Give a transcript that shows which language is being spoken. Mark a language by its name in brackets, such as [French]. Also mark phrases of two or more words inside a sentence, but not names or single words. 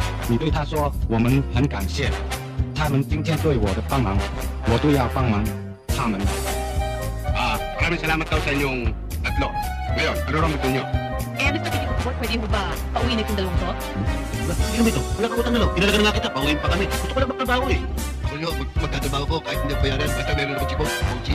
[Chinese] 你对他说我们很感谢，他们今天对我的帮忙，我都要帮忙他们。 [Filipino] Maraming salamat daw sa inyong tatlo. Ngayon, ano raw gusto nyo? Mr. Titibot, pwede mo ba pauwiin itong dalawang to? Hindi naman ito. Wala kang utang na loob. Pinalaga na nga kita. Pauwiin pa kami. Gusto ko lang magtrabaho eh. Ako nyo, magtatrabaho ko kahit hindi bayaran. Basta meron ako chibok. Mochi.